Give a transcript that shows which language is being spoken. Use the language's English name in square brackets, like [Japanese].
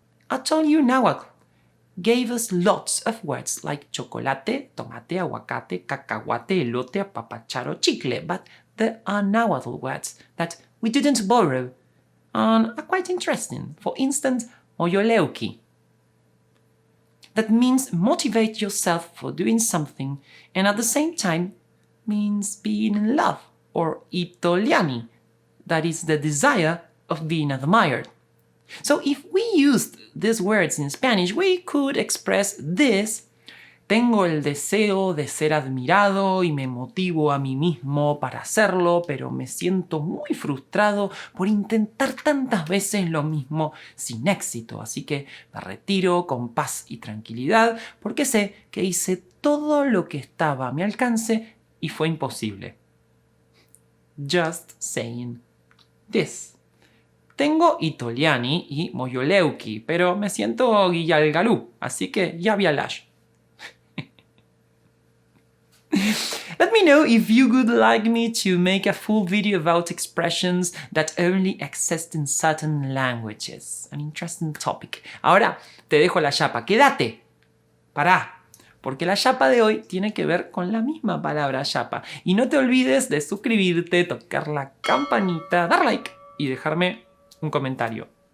[English] I told you Nahuatl gave us lots of words like chocolate, tomate, aguacate, cacahuate, elote, apapachar, chicle, but there are Nahuatl words that we didn't borrow and are quite interesting. For instance, moyoleuki. That means motivate yourself for doing something and at the same time means being in love, or itoliani, that is the desire of being admired. [Spanish] So if we used these words in Spanish, we could express this: tengo el deseo de ser admirado y me motivo a mí mismo para hacerlo, pero me siento muy frustrado por intentar tantas veces lo mismo sin éxito. Así que me retiro con paz y tranquilidad porque sé que hice todo lo que estaba a mi alcance y fue imposible. [English] Just saying this. [Spanish] Tengo itoliani y moyoleuki, pero me siento guiyalgalú, así que ya vialash. [English] Let me know if you would like me to make a full video about expressions that only exist in certain languages. An interesting topic. [Spanish] Ahora te dejo la chapa. Quédate. Pará. Porque la chapa de hoy tiene que ver con la misma palabra chapa. Y no te olvides de suscribirte, tocar la campanita, dar like y dejarme un comentario.